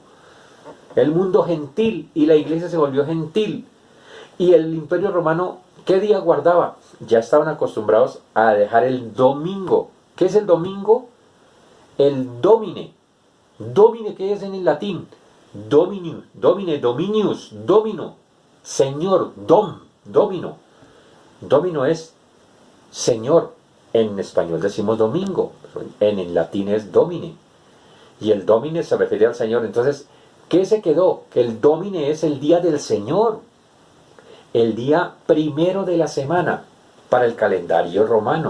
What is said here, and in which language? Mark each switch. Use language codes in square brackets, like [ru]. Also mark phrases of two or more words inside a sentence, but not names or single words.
[es] El mundo gentil. Y la iglesia se volvió gentil. Y el Imperio Romano, ¿qué día guardaba? Ya estaban acostumbrados a dejar el domingo. ¿Qué es el domingo? El domine. Domine, ¿qué es en latín? [la] Dominus, domine, dominius, domino. [es] Señor, domino. Domino es Señor. En español decimos domingo. En latín es domine. Y el domine se refiere al Señor. Entonces, ¿qué se quedó? Que el domine es el día del Señor. El día primero de la semana para el calendario romano.